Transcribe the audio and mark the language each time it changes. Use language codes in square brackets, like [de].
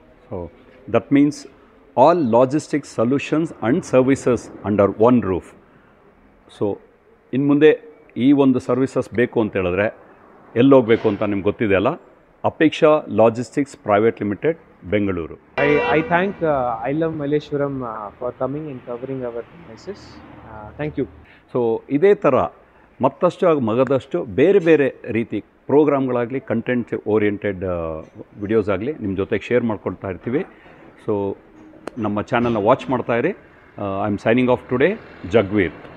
[en] So that means all logistics solutions and services under one roof. [kn] So ಇನ್ನು ಮುಂದೆ ಈ ಒಂದು ಸರ್ವಿಸಸ್ ಬೇಕು ಅಂತ ಹೇಳಿದ್ರೆ ಎಲ್ಲಿ ಹೋಗಬೇಕು ಅಂತ ನಿಮ್ಗೆ ಗೊತ್ತಿದೆಯಲ್ಲ, Apeksha logistics private limited, Bengaluru. [en] I thank I Love Malleshwaram for coming and covering our premises. Thank you. [kn] So ಇದೇ ಥರ ಮತ್ತಷ್ಟು ಹಾಗೂ ಮಗದಷ್ಟು ಬೇರೆ ಬೇರೆ ರೀತಿ ಪ್ರೋಗ್ರಾಮ್ಗಳಾಗಲಿ, ಕಂಟೆಂಟ್ ಓರಿಯೆಂಟೆಡ್ ವಿಡಿಯೋಸ್ ಆಗಲಿ ನಿಮ್ಮ ಜೊತೆಗೆ ಶೇರ್ ಮಾಡ್ಕೊಳ್ತಾ ಇರ್ತೀವಿ. ಸೊ ನಮ್ಮ ಚಾನಲ್ನ watch ಮಾಡ್ತಾಯಿರಿ. [en] I am signing off today, [kn] ಜಗ್ವೀರ್.